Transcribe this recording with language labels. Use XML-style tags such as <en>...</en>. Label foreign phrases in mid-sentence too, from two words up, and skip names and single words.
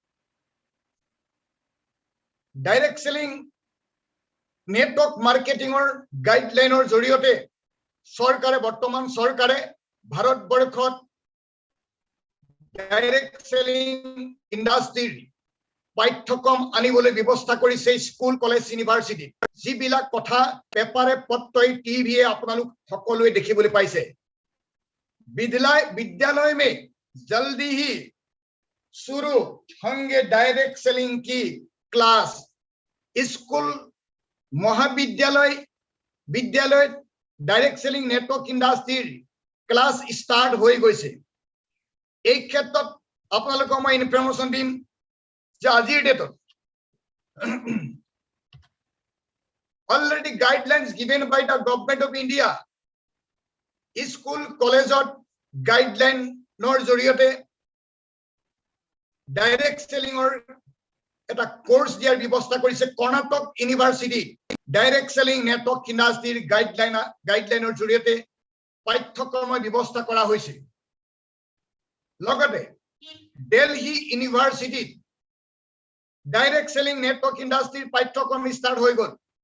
<as>ডাইৰেক্ট সেলিং নেটৱৰ্ক মাৰ্কেটিংৰ গাইডলাইনৰ জৰিয়তে বৰ্তমান চৰকাৰে ভাৰতবৰ্ষত ডাইৰেক্ট সেলিং ইণ্ডাষ্ট্ৰিৰ পাঠ্যক্ৰম আনিবলৈ ব্যৱস্থা কৰিছে স্কুল কলেজ ইউনিভাৰ্চিটি যিবিলাক কথা পেপাৰে পত্ৰই টিভিয়ে আপোনালোক সকলোৱে দেখিবলৈ পাইছে।</as> <hi>विद्यालय में जल्दी ही शुरू होंगे डायरेक्ट सेलिंग की क्लास। स्कूल महाविद्यालय विद्यालय डायरेक्ट सेलिंग नेटवर्क इंडस्ट्रीर क्लास स्टार्ट हो गई।</hi> <as>এই ক্ষেত্ৰত আপোনালোকক মই ইনফৰমেশন দিম যে আজিৰ ডেটত</as> <en>already guidelines given by the government of India</en> <as>স্কুল কলেজত গাইডলাইনৰ জৰিয়তে ডাইৰেক্ট চেলিঙৰ এটা কোর্স দিয়াৰ ব্যৱস্থা কৰিছে। কৰ্ণাটক ইউনিভাৰ্চিটি ডাইৰেক্ট সেলিং নেটৱৰ্ক ইণ্ডাষ্ট্ৰিৰ গাইডলাইনৰ জৰিয়তে পাঠ্যক্ৰমৰ ব্যৱস্থা কৰা হৈছে। লগতে দিল্লী ইউনিভাৰ্চিটি ডাইৰেক্ট সেলিং নেটৱৰ্ক ইণ্ডাষ্ট্ৰিৰ পাঠ্যক্ৰম ষ্টাৰ্ট হৈ গ'ল।</as>